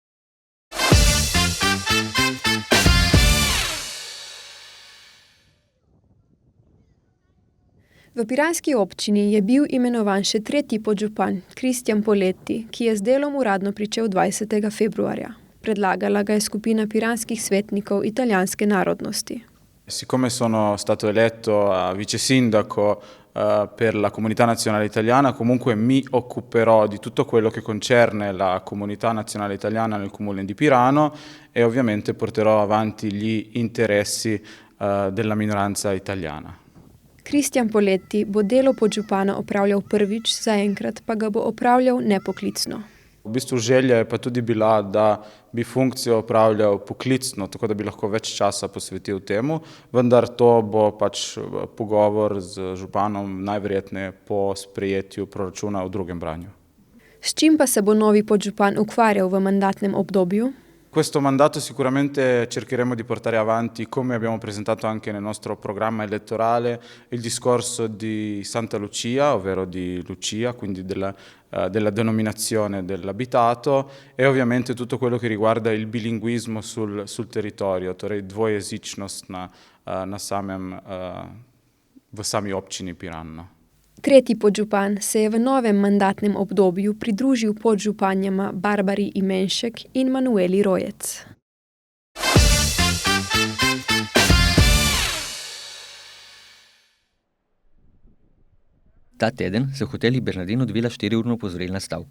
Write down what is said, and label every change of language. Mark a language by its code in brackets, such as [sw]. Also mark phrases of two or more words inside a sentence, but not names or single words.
[sl] V piranski občini je bil imenovan še tretji podžupan, Kristjan Poletti, ki je z delom uradno pričel 20. februarja. Predlagala ga je skupina piranskih svetnikov italijanske narodnosti. [it] Siccome sono stato eletto vice sindaco per la comunità nazionale italiana, comunque mi occuperò di tutto quello che concerne la comunità nazionale italiana nel comune di Pirano e ovviamente porterò avanti gli interessi della minoranza italiana. [sl] Kristjan Poletti bo delo podžupana opravljal prvič, zaenkrat pa ga bo opravljal nepoklicno. V bistvu želja je pa tudi bila, da bi funkcijo opravljal poklicno, tako da bi lahko več časa posvetil temu, vendar to bo pač pogovor z županom najverjetneje po sprejetju proračuna v drugem branju. S čim pa se bo novi podžupan ukvarjal v mandatnem obdobju? [it] Questo mandato sicuramente cercheremo di portare avanti, come abbiamo presentato anche nel nostro programma elettorale, il discorso di Santa Lucia, ovvero di Lucia, quindi della denominazione dell'abitato e ovviamente tutto quello che riguarda il bilinguismo sul territorio, [sl] torej dvojezičnost na samem, v sami občini Piran. Tretji podžupan se je v novem mandatnem obdobju pridružil podžupanjama Barbari Imenšek in Manueli Rojec. Ta teden se v hoteli Bernardin odvila 4-urna opozorilna stavka.